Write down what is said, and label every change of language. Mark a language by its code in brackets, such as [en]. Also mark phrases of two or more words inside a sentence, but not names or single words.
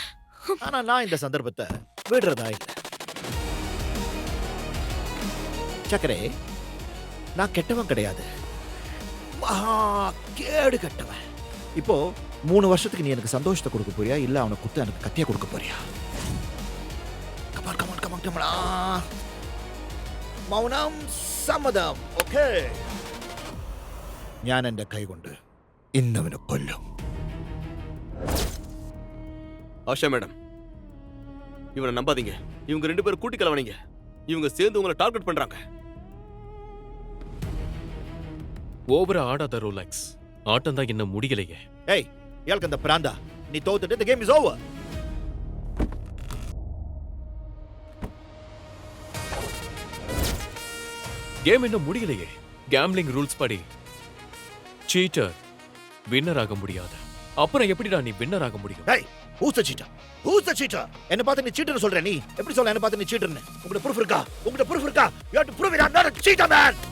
[ta] ஆனா நான் இந்த சந்தர்ப்பத்தை விடுறதா இல்லை. சக்கரே, நான் கெட்டவன் கிடையாது, மகா கேடு கெட்டவன். இப்போ 3 வருஷத்துக்கு நீ எனக்கு சந்தோஷத்தை கொடுக்க போறியா, இல்ல அவனை குத்து எனக்கு கத்தியா கொடுக்க போறியா? [en] come on come on come on come on. [ml] മൗനം സമ്മതം. ഓക്കേ, ഞാൻ എന്റെ കൈ കൊണ്ട് ഇന്നവനെ കൊല്ലും. [ta] ஆஷா மேடம், இவனை நம்பாதீங்க. இவங்க 2 பேரும் கூட்டி கலவனீங்க. இவங்க சேர்ந்து உங்களை டார்கெட் பண்றாங்க. ஓவரா ஆடாத ரோலக்ஸ். ஆட்டம் தான் இன்னும் முடியலையே. ஏய், இயாளுக்கு அந்த பிராந்தா, நீ தோத்துட்டு [en] the game is over. [ta] கேம் இன்னும் முடியலையே. [en] gambling rules [ta] படி [en] cheater winner [ta] ஆக முடியாது. அப்புறம் எப்படிடா நீ வின்னர் ஆக முடியும்? ஏய், [en] who's the cheater? Who's the cheater? [ta] என்ன பார்த்து நீ சீட்டர்னு சொல்ற? நீ எப்படி சொல்ற என்ன பார்த்து நீ சீட்டர்னு? உங்ககிட்ட proof இருக்கா? உங்ககிட்ட proof இருக்கா? [en] You have to prove it. I'm not a cheater, man.